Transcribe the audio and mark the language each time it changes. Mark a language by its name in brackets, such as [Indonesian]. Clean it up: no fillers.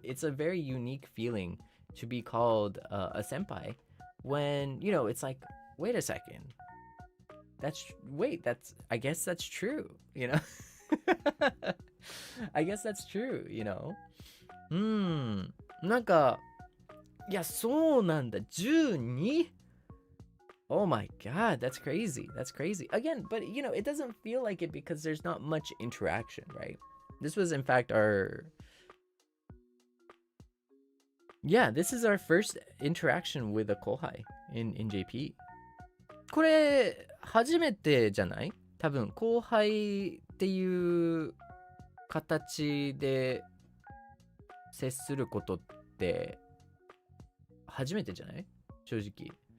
[English] It's a very unique feeling to be called a senpai when, you know, it's like, wait a second, I guess that's true, you know. I guess that's true, you know. [Japanese] なんか、いや、そうなんだ、12? [English] Oh my god, that's crazy. That's crazy. Again, but you know, it doesn't feel like it because there's not much interaction, right? This was in fact this is our first interaction with a kohai in JP. [Japanese] これ初めてじゃない？多分後輩っていう形で接することって初めてじゃない？正直。